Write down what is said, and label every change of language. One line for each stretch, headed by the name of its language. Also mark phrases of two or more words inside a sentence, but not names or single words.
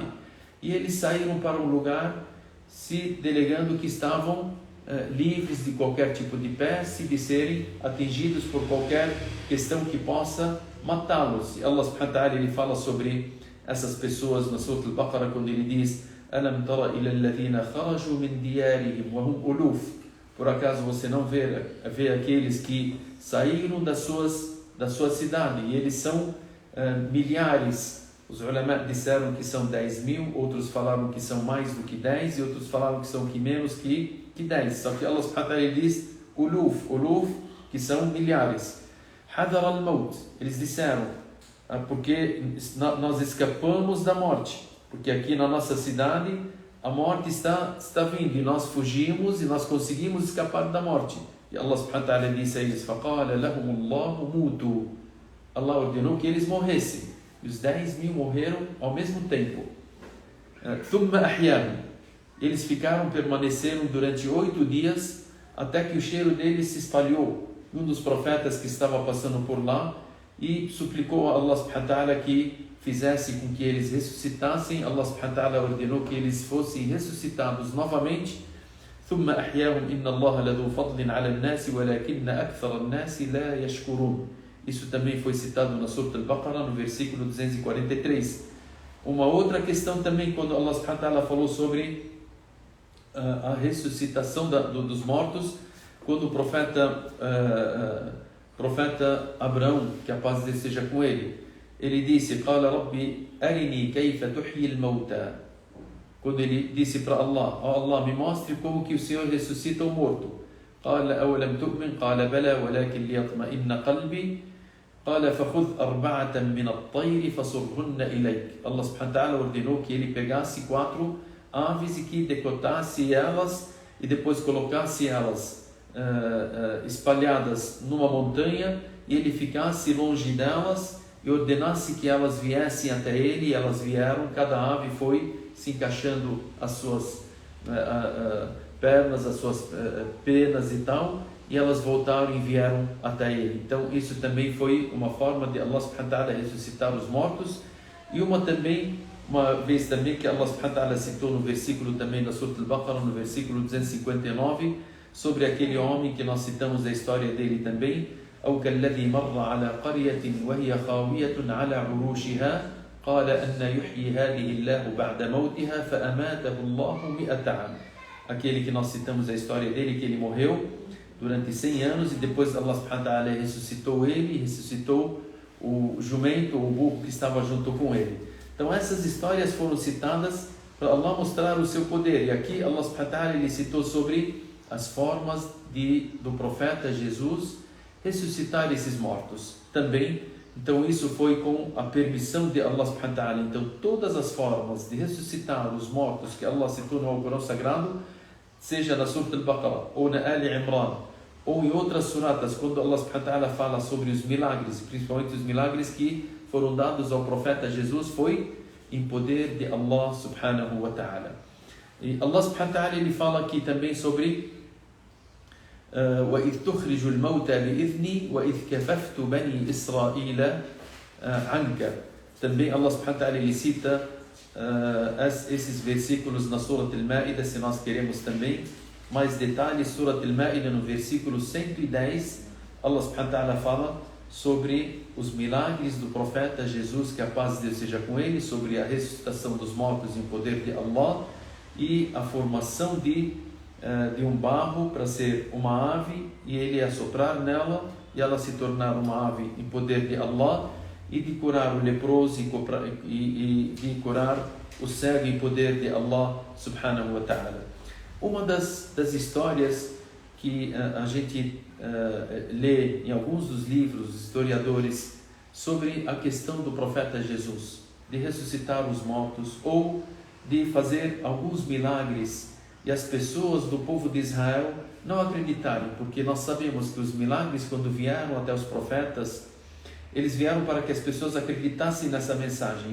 Portuguese: E eles saíram para um lugar se delegando que estavam livres de qualquer tipo de peste, de serem atingidos por qualquer questão que possa matá-los. E
Arabic: الله سبحانه وتعالى
Portuguese: ele fala sobre essas pessoas na Surah Al-Baqarah, quando ele diz
Arabic: أَلَمْ تَرَ إِلَى الَّذِينَ خَرَجُوا مِنْ دِيَارِهِمْ وَهُمْ أُلُوفٌ,
Portuguese: por acaso você não vê aqueles que saíram da sua cidade, e eles são milhares. Os ulama disseram que são 10.000, outros falaram que são mais do que 10, e outros falaram que são menos que 10. Só que
Arabic: الله سبحانه وتعالى
Portuguese: diz uluf, que são milhares.
Arabic: حذر الموت,
Portuguese: eles disseram, porque nós escapamos da morte, porque aqui na nossa cidade a morte está vindo, e nós fugimos e nós conseguimos escapar da morte. E
Arabic: الله سبحانه وتعالى
Portuguese: disse a eles,
Arabic: فَقَالَ لَهُمُ اللَّهُ مُوتُوا,
Portuguese: Allah ordenou que eles morressem. E os 10.000 morreram ao mesmo tempo.
Arabic: ثُمَّ أَحْيَاهُمْ.
Portuguese: Eles permaneceram durante 8 dias, até que o cheiro deles se espalhou. Um dos profetas que estava passando por lá e suplicou a
Arabic: الله سبحانه وتعالى
Portuguese: que fizesse com que eles ressuscitassem.
Arabic: الله سبحانه وتعالى
Portuguese: ordenou que eles fossem ressuscitados novamente.
Arabic: ثُمَّ أَحْيَاهُمْ إِنَّ اللَّهَ لَذُو فَضْلٍ عَلَى النَّاسِ وَلَكِنَّ أَكْثَرَ النَّاسِ لَا يَشْكُرُونَ.
Portuguese: Isso também foi citado na Surah Al-Baqarah, no versículo 243. Uma outra questão também, quando
Arabic: الله سبحانه وتعالى
Portuguese: falou sobre a ressuscitação dos mortos, quando o profeta Abraão, que a paz de Deus seja com ele, ele disse:
Arabic: قال ربي أرني كيف تحيي الموتى.
Portuguese: Quando ele disse para Allah: oh Allah, me mostre como que o Senhor ressuscita o morto.
Arabic: قال أولم تؤمن قال بلى ولكن ليطمئن قلبي قال فخذ 4 من الطير فصرهن إليك. الله سبحانه وتعالى
Portuguese: ordenou que ele pegasse 4 aves e que decotasse elas e depois colocasse elas espalhadas numa montanha, e ele ficasse longe delas e ordenasse que elas viessem até ele. E elas vieram, cada ave foi se encaixando as suas pernas, as suas penas e tal, e elas voltaram e vieram até ele. Então isso também foi uma forma de
Arabic: الله سبحانه وتعالى
Portuguese: ressuscitar os mortos. E uma vez também que
Arabic: الله سبحانه وتعالى
Portuguese: citou no versículo também da Surah Al-Baqarah, no versículo 259, sobre aquele homem que nós citamos a história dele também:
Arabic: أو كالذي مر على قرية وهي خاوية على عروشها قال أن يحيي هذه الله بعد موتها فأماته الله 100 عام.
Portuguese: Aquele que nós citamos a história dele, que ele morreu durante 100 anos e depois
Arabic: الله سبحانه وتعالى
Portuguese: ressuscitou ele, ressuscitou o jumento, o burro que estava junto com ele. Então essas histórias foram citadas para Allah mostrar o seu poder. E aqui
Arabic: الله سبحانه وتعالى
Portuguese: ele citou sobre as formas do profeta Jesus ressuscitar esses mortos também. Então isso foi com a permissão de
Arabic: الله سبحانه وتعالى.
Portuguese: Então todas as formas de ressuscitar os mortos que Allah citou no Alcorão Sagrado, seja na Surah Al-Baqarah ou na Ali Imran ou em outras suratas, quando
Arabic: الله سبحانه وتعالى
Portuguese: fala sobre os milagres, principalmente os milagres que foram dados ao profeta Jesus, foi em poder de
Arabic: الله سبحانه وتعالى.
Portuguese: E
Arabic: الله سبحانه وتعالى
Portuguese: ele fala aqui também sobre
Arabic: وَإِذْ تُخْرِجُ الْمَوْتَى بِإِذْنِي وَإِذْ كَفَفْتُ بَنِي إِسْرَائِيلَ عَنْكَ.
Portuguese: Também
Arabic: الله سبحانه وتعالى
Portuguese: ele cita esses versículos na Surah Al-Ma'idah, se nós queremos também mais detalhes. Surah Al-Ma'idah, no versículo 110,
Arabic: الله سبحانه وتعالى
Portuguese: fala sobre os milagres do profeta Jesus, que a paz de Deus seja com ele, sobre a ressuscitação dos mortos em poder de Allah e a formação de um barro para ser uma ave, e ele assoprar nela e ela se tornar uma ave em poder de Allah, e de curar o leproso e de curar o cego em poder de Allah subhanahu wa ta'ala. Uma das histórias que a gente lê em alguns dos livros dos historiadores sobre a questão do profeta Jesus, de ressuscitar os mortos ou de fazer alguns milagres, e as pessoas do povo de Israel não acreditarem, porque nós sabemos que os milagres, quando vieram até os profetas, eles vieram para que as pessoas acreditassem nessa mensagem.